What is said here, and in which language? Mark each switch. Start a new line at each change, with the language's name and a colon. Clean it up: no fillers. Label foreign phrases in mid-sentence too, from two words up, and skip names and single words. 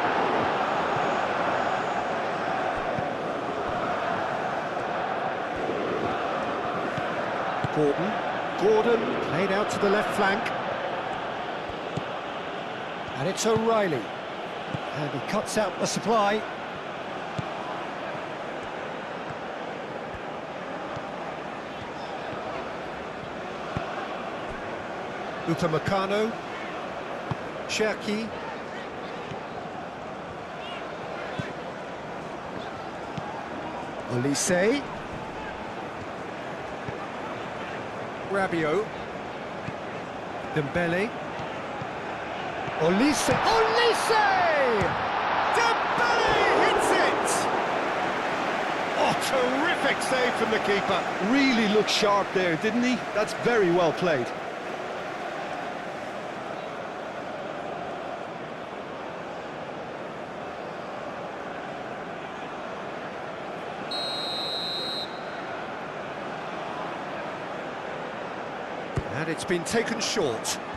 English: Gordon played out to the left flank. And it's O'Reilly. And he cuts out the supply. Upamecano. Cherki. Olise. Rabiot. Dembele. Olise. Olise! Dembele hits it! Oh, terrific save from the keeper. Really looked sharp there, didn't he? That's very well played. And it's been taken short.